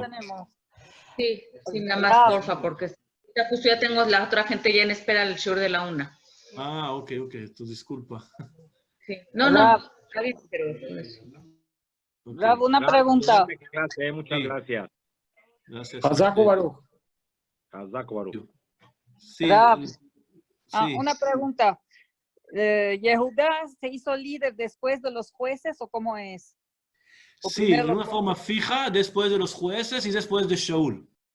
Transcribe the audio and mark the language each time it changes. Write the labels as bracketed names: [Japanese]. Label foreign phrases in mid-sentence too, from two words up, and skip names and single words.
[Spanish] Sí, sí, nada más, porfa, porque ya justo ya tengo la otra gente ya en espera el Shur de la 1. Ah, ok, tu disculpa. Sí. No, está bien, pero eso. Ok. Rav, una pregunta. Muchas Sí. gracias. Gracias a Hazaku usted. Baruch. [Hebrew] חזק ברוך. [Spanish] Sí, Rav, sí. una pregunta. ¿Yehudá se hizo líder después de los jueces o cómo es? ¿O Sí, primero de los una forma jueces? fija después de los jueces y después de Shaul.